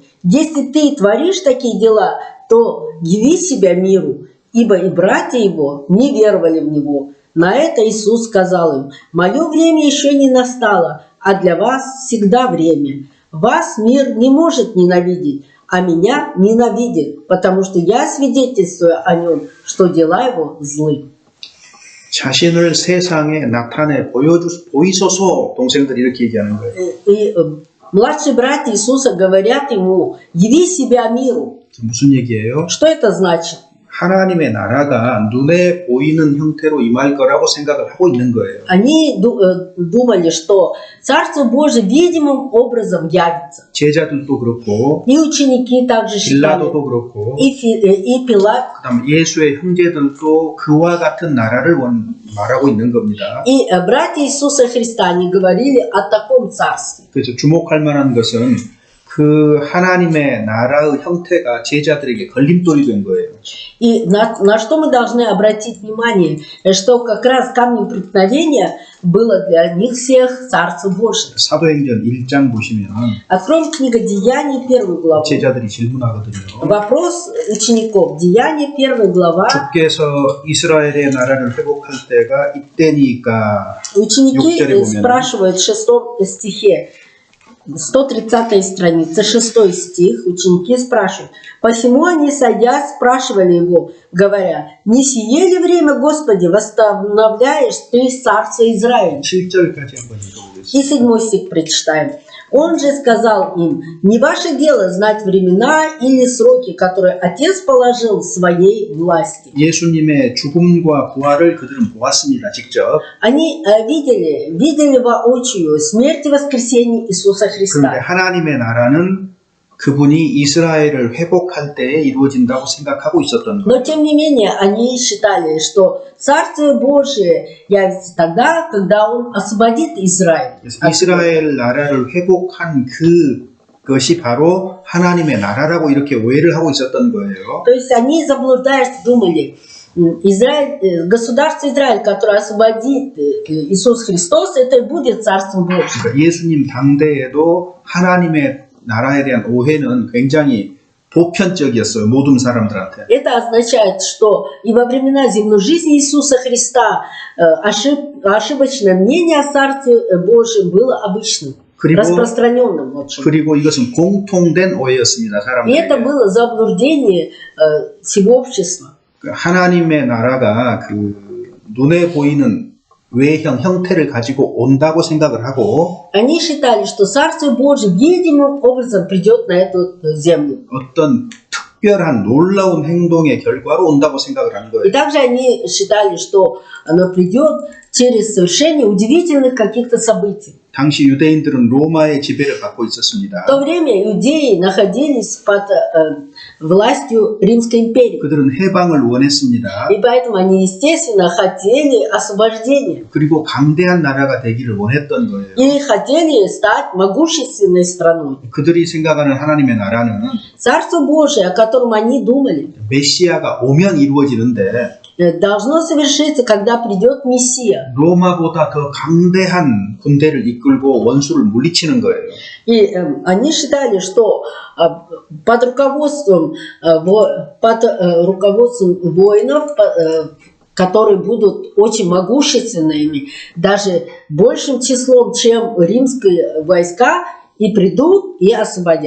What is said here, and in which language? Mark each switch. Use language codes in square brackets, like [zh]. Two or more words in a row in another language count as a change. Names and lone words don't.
[ru] Если ты творишь такие дела, то яви себя миру, ибо и братья его не веровали в него». На это Иисус сказал им: «Мое время еще не настало, а для вас всегда время. Вас мир не может ненавидеть, а меня ненавидит, потому что я свидетельствую о нем, что дела его злы». [ko] 자신을 세상에 나타내 보이소서 동생들이 이렇게 얘기하는 거예요. [ru] И младшие братья Иисуса говорят ему: «Яви себя миру». [ko] 무슨 얘기예요? [ru] Что это значит? [ko] 하나님의 나라가 눈에 보이는 형태로 임할 거라고 생각을 하고 있는 거예요. [ru] Они думали, что Царство Божие видимым образом явится. [ko] 제자들도 그렇고 [ru] И ученики также считали, [ko] 빌라도도 그렇고 [ru] и Пилат, [ko] 그다음 예수의 형제들도 그와 같은 나라를 말하고 있는 겁니다. [ru] и братья Иисуса Христа, они говорили о таком царстве. [ko] 그래서 주목할 만한 것은 그 하나님의 나라의 형태가 제자들에게 걸림돌이 된 거예요. [ru] И на что мы должны обратить внимание, что как раз камнем преткновения было для них всех Царство Божие. [ko] 사도행전 1장 보시면 [ru] Откроем книгу Деяний, 1 главу. [ko] 제자들이 질문하거든요. [ru] Вопрос учеников. Деяния, 1 глава. [ko] 주께서 이스라엘의 나라를 회복할 때가 이때니까 [ru] Ученики [ko] 6절에 보면 [ru] спрашивают в 6 стихе, 130 страница, 6 стих, ученики спрашивают. Посему они, садясь, спрашивали его, говоря, «Не сие ли время, Господи, восстановляешь ты царство Израиля?» [ko] 7절까지 한번 읽어보겠습니다. [ru] И 7 стих прочитаем. Он же сказал им, «Не ваше дело знать времена или сроки, которые Отец положил в своей власти». [ko] 예수님의 죽음과 부활을 그들은 보았습니다. 직접. [ru] Они видели воочию смерть и воскресение Иисуса [ko] 그런데 [ru] Христа. [ko] 하나님의 나라는 그분이 이스라엘을 회복할 때에 이루어진다고 생각하고 있었던 거예요. [ru] Но тем не менее, они считали, что Царствие Божие явится тогда, когда Он освободит Израиль. [ko] 그래서 이스라엘 나라를 회복한 그것이 바로 하나님의 나라라고 이렇게 오해를 하고 있었던 거예요. [ru] То есть они, заблуждаясь, думали, государство Израиль, которое освободит Иисус Христос, это и будет Царство Божие. [ko] 그러니까 예수님 당대에도 하나님의 나라에 대한 오해는 굉장히 보편적이었어요. 모든 사람들한테. [ru] Это означает, что и во времена земной жизни Иисуса Христа ошибочное мнение о Царстве Божьем было обычным, распространенным. В общем. [ko] 그리고 이것은 공통된 오해였습니다. [ru] И это [ko] 사람들에게. [ru] было заблуждение всего общества. [ko] 하나님의 나라가 그 눈에 보이는 외형 형태를 가지고 온다고 생각을 하고 [ru] Они считали, что Царствие Божие видимым образом придет на эту землю. [ko] 어떤 특별한 놀라운 행동의 결과로 온다고 생각을 한 [ru] И [ko] 거예요. [ru] также они считали, что оно придет через совершение удивительных каких-то событий. [ko] 당시 유대인들은 로마의 지배를 받고 있었습니다. [ru] В то время иудеи находились под властью Римской империи. [ko] 그들은 해방을 원했습니다. [ru] И поэтому они, естественно, хотели освобождения. [ko] 그리고 강대한 나라가 되기를 원했던 거예요. [ru] И хотели стать могущественной страной. [ko] 그들이 생각하는 하나님의 나라는 [ru] Царство Божие, о котором они думали, [ko] 메시아가 오면 이루어지는데 [ru] должно совершиться, когда придет Мессия. [ko] 로마보다 더 강대한 군대를 이끌고 원수를 물리치는 거예요. [ru] И они считали, что под руководством воинов, которые будут очень могущественными, даже большим числом, чем римские войска, и придут и освободят.